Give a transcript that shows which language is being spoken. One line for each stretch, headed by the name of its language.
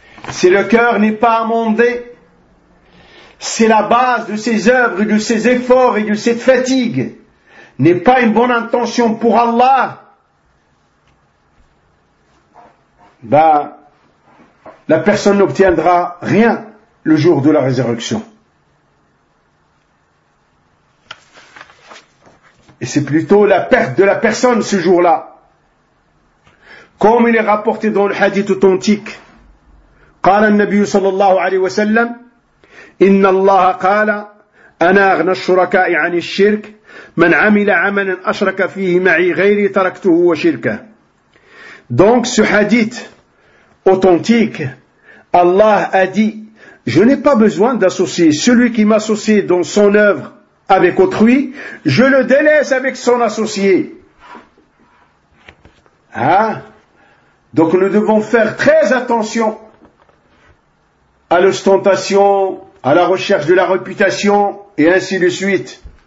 French: Si le cœur n'est pas amendé, c'est la base de ses œuvres et de ses efforts et de cette fatigue n'est pas une bonne intention pour Allah, ben, la personne n'obtiendra rien le jour de la résurrection. Et c'est plutôt la perte de la personne ce jour-là. Comme il est rapporté dans le hadith authentique,
Arabic: قال النبي صلى الله عليه وسلم إن الله قال أنا أغنى الشركاء عن الشرك من عمل عملا أشرك فيه معي غيري تركته وشركه.
French: Donc ce hadith authentique, Allah a dit, je n'ai pas besoin d'associer celui qui m'associe dans son œuvre avec autrui, je le délaisse avec son associé. Hein? Donc nous devons faire très attention à l'ostentation, à la recherche de la réputation, et ainsi de suite.